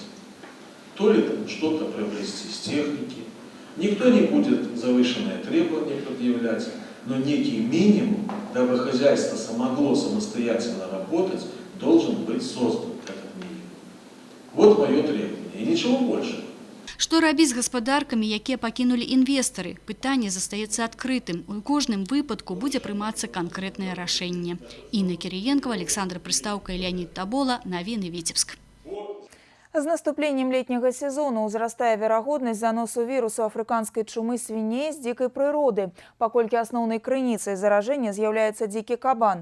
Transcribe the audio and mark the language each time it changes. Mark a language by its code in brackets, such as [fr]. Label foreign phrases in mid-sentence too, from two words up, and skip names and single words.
[ru] То ли там что-то приобрести с техники. Никто не будет завышенные требования предъявлять, но некий минимум, дабы хозяйство смогло самостоятельно работать, должен быть создан этот минимум. Вот мое требование. И ничего больше. [be] Што рабіць з гаспадаркамі, якія пакінулі інвестары? Пытанне застаецца адкрытым. У кожным выпадку будзе прымацца канкрэтнае рашэнне. Інна Кіріенкова, Александр Прыстаўка і Леонид Табола. Навіны Віцебск. З наступленнем летняга сезона узрастае верагоднасць заносу вірусу афрыканскай чумы свіней з дзікай прыроды, паколькі асноўнай крыніцай заражэння з'яўляецца дзікі кабан.